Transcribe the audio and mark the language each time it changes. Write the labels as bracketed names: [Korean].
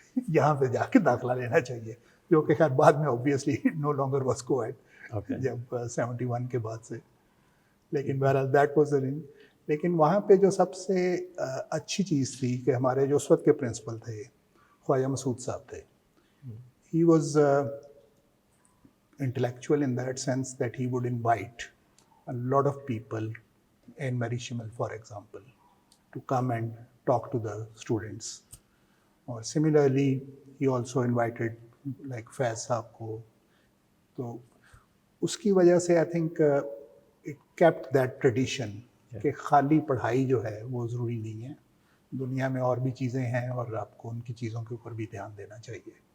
[Hindi] यहाँ पे जाके दाखिला लेना चाहिए, जो कि खैर बाद में [English] Obviously no longer was coed Okay. [Hindi] जब 71 के बाद से, लेकिन बहरहाल [English] That was the thing. [Hindi] लेकिन वहाँ पे जो सबसे अच्छी चीज़ थी कि हमारे जो उस वक्त के प्रिंसिपल थे ख्वाजा मसूद साहब थे, [English] he was intellectual in that sense that he would invite a lot of people in Mary Shimel, for example, to come and talk to the students. Or similarly, he also invited like [Hindi] Faiz साहब को, तो उसकी वजह से [English] I think it kept that tradition [Hindi] कि खाली पढ़ाई जो है वो ज़रूरी नहीं है, दुनिया में और भी चीज़ें हैं और आपको उनकी चीज़ों के ऊपर भी ध्यान देना चाहिए।